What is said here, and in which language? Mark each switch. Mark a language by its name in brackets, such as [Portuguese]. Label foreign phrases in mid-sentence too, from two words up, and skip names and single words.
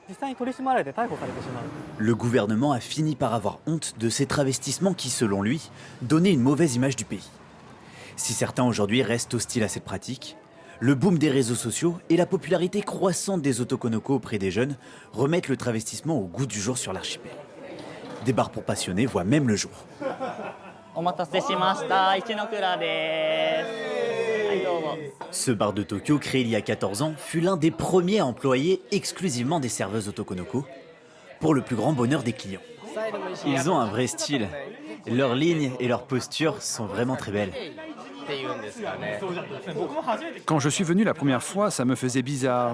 [French] Le gouvernement a fini par avoir honte de ces travestissements qui, selon lui, donnaient une mauvaise image du pays. Si certains aujourd'hui restent hostiles à cette pratique, le boom des réseaux sociaux et la popularité croissante des otokonoko auprès des jeunes remettent le travestissement au goût du jour sur l'archipel. Des bars pour passionnés voient même le jour. [Japanese] お待たせしました。一ノ倉です。はい、どうぞ。 [French] Ce bar de Tokyo, créé il y a 14 ans, fut l'un des premiers à employer exclusivement des serveuses otokonoko, pour le plus grand bonheur des clients. Ils ont un vrai style. Leurs lignes et leurs postures sont vraiment très belles. Quand je suis venu la première fois, ça me faisait bizarre.